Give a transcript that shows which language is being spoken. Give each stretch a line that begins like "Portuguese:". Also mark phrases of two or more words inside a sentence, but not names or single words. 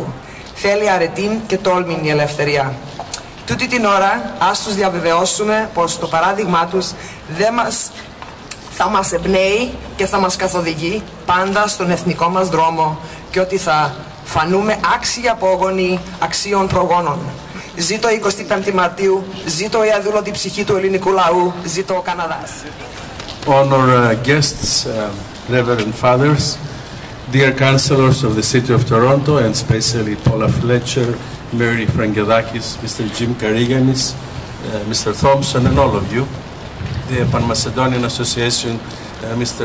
Greek: Θέλει αρετήν και τόλμην η ελευθερία. Τούτη την ώρα ας τους διαβεβαιώσουμε πως το παράδειγμά τους θα μας εμπνέει και θα μας καθοδηγεί πάντα στον εθνικό μας δρόμο και ότι θα φανούμε άξιοι απόγονοι αξίων προγόνων. Ζήτω 25η Μαρτίου, ζήτω η αδούλωτη ψυχή του ελληνικού λαού, ζήτω ο Καναδάς.
English: Honor guests, Reverend Fathers, dear councillors of the City of Toronto, and especially Paula Fletcher, Mary Frangedakis, Mr. Jim Kariganis, Mr. Thompson, and all of you, the Pan-Macedonian Association, Mr.